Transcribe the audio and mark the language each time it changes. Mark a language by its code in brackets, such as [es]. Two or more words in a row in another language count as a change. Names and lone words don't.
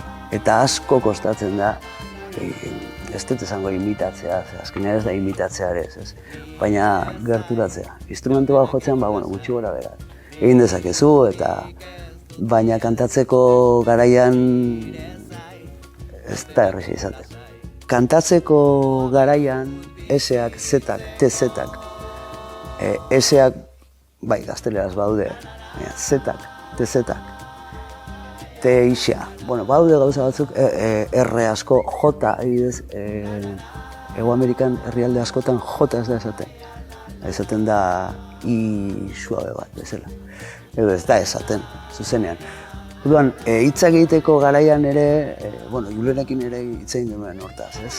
[eu] Eta asko kostatzen da, ez dut esango imitatzea, azkenean ez da imitatzea ere ez. Baina gerturatzea. Instrumentu bat jotzean, gutxi gora bera. Egin dezakezu baina kantatzeko garaian ez da erresa izaten. Kantatzeko garaian S-ak, Z-ak, TZ-ak, S-ak, gazteleraz baude, Z-ak, TZ-ak, T-ixa. Baude gauza batzuk, R asko, J, adibidez, Hego Amerikan herrialde askotan J ez da esaten. Esaten da I suabe bat, bezala. Edo ez da esaten, zuzenean. Orduan, hitzak egiteko garaian ere, Julenekin ere hitz egin genuen hortaz, ez?